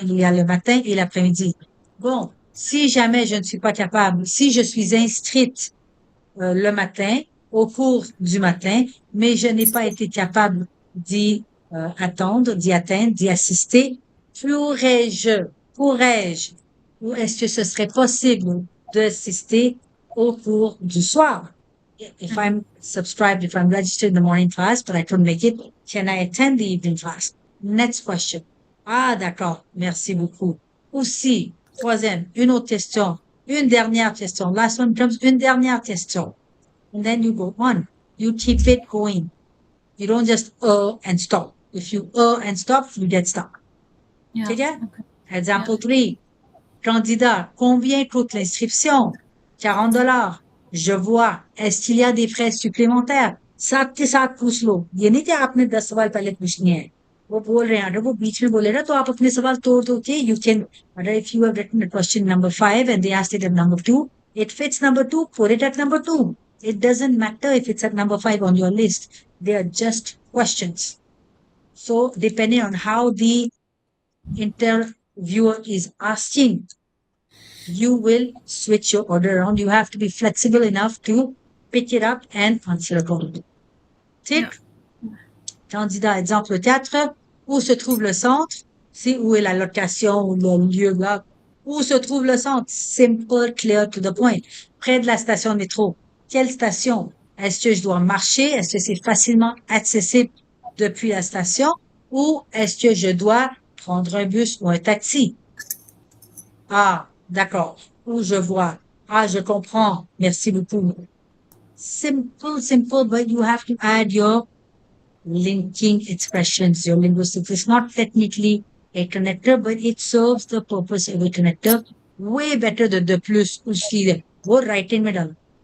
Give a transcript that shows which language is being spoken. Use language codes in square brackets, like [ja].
[fr] Il y a le matin et l'après-midi. Bon, si jamais je ne suis pas capable, si je suis inscrite le matin, au cours du matin, mais je n'ai pas été capable d'y attendre, d'y atteindre, d'y assister, pourrais-je, ou est-ce que ce serait possible d'assister au cours du soir? [en] If I'm subscribed, if I'm registered in the morning class, but I couldn't make it, can I attend the evening class? Next question. [fr] Ah, d'accord. Merci beaucoup. Aussi, troisième, une autre question. Une dernière question. [en] Last one comes [fr] une dernière question. [en] And then you go on. You keep it going. You don't just and stop. If you and stop, you get stuck. Yeah. [fr] C'est bien? [en] Okay. Example 3. [fr] Candidat, combien coûte l'inscription? $40. Je vois. Est-ce qu'il y a des frais supplémentaires? [hi] 7 के साथ पूछ लो। ये नहीं कि आपने 10 सवाल पहले पूछने हैं। वो बोल रहे हैं, अगर वो बीच में बोले ना तो आप अपने सवाल तोड़ दो के [en] you can, if you have written a question number 5 and they asked it at number 2, it fits number 2, put it at number 2. It doesn't matter if it's at number 5 on your list. They are just questions. So depending on how the interviewer is asking, you will switch your order around. You have to be flexible enough to pick it up and answer accordingly. [fr] Tick. Candidat, exemple 4. Où se trouve le centre? C'est où est la location ou le lieu là. Où se trouve le centre? [en] Simple, clear, to the point. [fr] Près de la station de métro. Quelle station? Est-ce que je dois marcher? Est-ce que c'est facilement accessible depuis la station? Ou est-ce que je dois prendre un bus ou un taxi? Ah, d'accord. Où je vois. Ah, je comprends. Merci beaucoup. [en] Simple, but you have to add your linking expressions, your linguistics. It's not technically a connector, but it serves the purpose of a connector way better than the plus [hi] उसकी वो [en] writing [hi] में डालो.